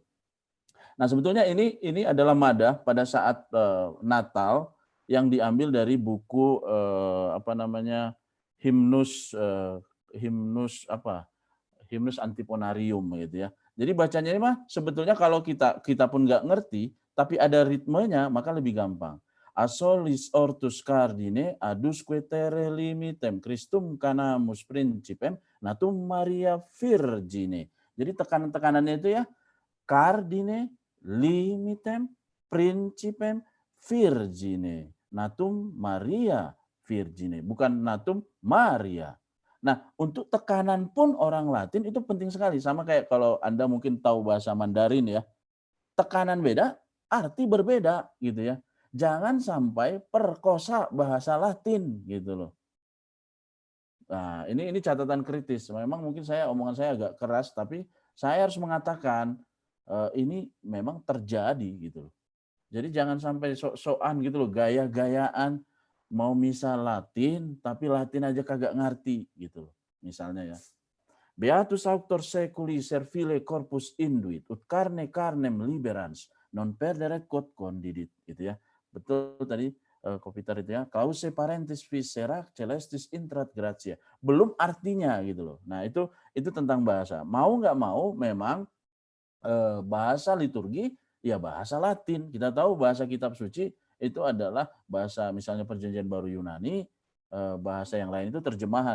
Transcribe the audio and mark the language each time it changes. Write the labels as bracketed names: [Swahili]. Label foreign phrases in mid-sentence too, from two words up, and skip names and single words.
[Indonesian] Nah, sebetulnya ini adalah madah pada saat Natal yang diambil dari buku apa namanya himnus himnus antiponarium gitu ya. Jadi bacanya ini mah sebetulnya kalau kita pun nggak ngerti, tapi ada ritmenya maka lebih gampang. [Latin] Asolis ortus cardine adusque terre limitem Christum canamus principem natum Maria Virgine. [Indonesian] Jadi tekanan-tekanannya itu ya [Latin] cardine limitem principem Virgine natum Maria Virgine, [Indonesian] bukan [Latin] natum Maria. [Indonesian] Nah, untuk tekanan pun orang Latin itu penting sekali. Sama kayak kalau Anda mungkin tahu bahasa Mandarin ya. Tekanan beda, arti berbeda gitu ya. Jangan sampai perkosa bahasa Latin gitu loh. Nah, ini catatan kritis. Memang mungkin omongan saya agak keras, tapi saya harus mengatakan ini memang terjadi gitu loh. Jadi jangan sampai sok-sokan gitu loh, gaya-gayaan mau misa Latin, tapi Latin aja kagak ngerti gitu loh. Misalnya ya. [Latin] Beatus auctor seculi servile corpus induit, ut carne carnem liberans, non perderet quod condidit. [Indonesian] Gitu ya. Betul tadi Kopitar itu ya. [Latin] Clause parentis viscera celestis intrat gratia. [Indonesian] Belum artinya gitu loh. Nah itu tentang bahasa. Mau nggak mau memang bahasa liturgi ya bahasa Latin. Kita tahu bahasa kitab suci itu adalah bahasa misalnya Perjanjian Baru Yunani, bahasa yang lain itu terjemahan.